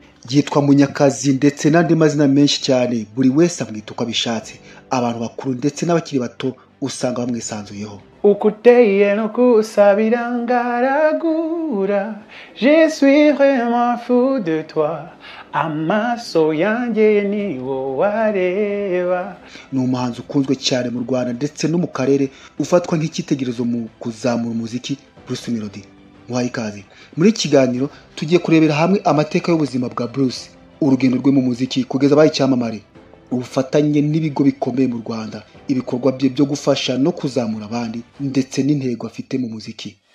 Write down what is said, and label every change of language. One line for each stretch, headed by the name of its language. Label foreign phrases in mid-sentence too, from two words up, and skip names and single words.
Kinyarwanda: yitwa Munyakazi ndetse n'andi mazina menshi cyane, buri wese amwita uko abishatse. Abantu bakuru ndetse n'abakiri bato usanga bamwisanzuyeho. Ukuteye no kusabira ngaragura,
French: je suis vraiment fou de toi,
Kinyarwanda: amaso yanjye ni wowe areba. Ni umuhanzi ukunzwe cyane mu Rwanda ndetse no mu karere, ufatwa nk'icyitegererezo mu kuzamura umuziki. Bruce Melody, muhaye ikaze muri iki kiganiro. Tugiye kurebera hamwe amateka y'ubuzima bwa Bruce, urugendo rwe mu muziki kugeza abaye icyamamare, ubufatanye n'ibigo bikomeye mu Rwanda, ibikorwa bye byo gufasha no kuzamura abandi ndetse n'intego afite mu muziki.